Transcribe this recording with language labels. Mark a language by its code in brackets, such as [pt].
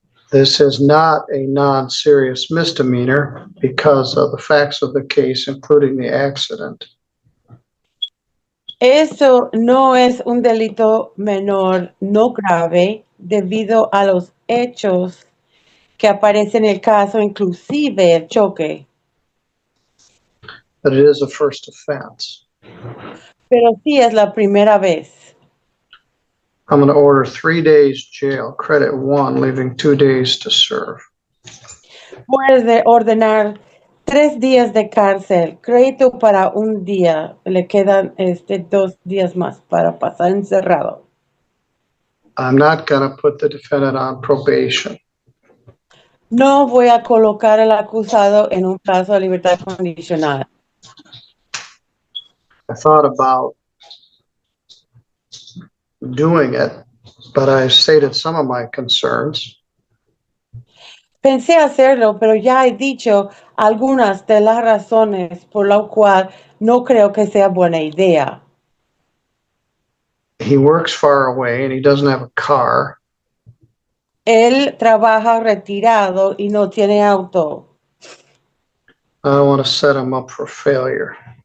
[en] This is not a non-serious misdemeanor because of the facts of the case, including the accident. [es] Eso no es un delito menor, no grave, debido a los hechos que aparecen en el caso, inclusive el choque. [en] But it is a first offense. [es] Pero sí es la primera vez. [en] I'm going to order 3 days jail, credit 1, leaving 2 days to serve. [es] Puede ordenar 3 días de cárcel, crédito para un día, le quedan 2 días más para pasar encerrado. [en] I'm not going to put the defendant on probation. [es] No voy a colocar al acusado en un plazo de libertad condicional. [en] I thought about doing it, but I stated some of my concerns. [es] Pensé hacerlo, pero ya he dicho algunas de las razones por las cuales no creo que sea buena idea. [en] He works far away and he doesn't have a car. [es] Él trabaja retirado y no tiene auto. [en] I don't want to set him up for failure.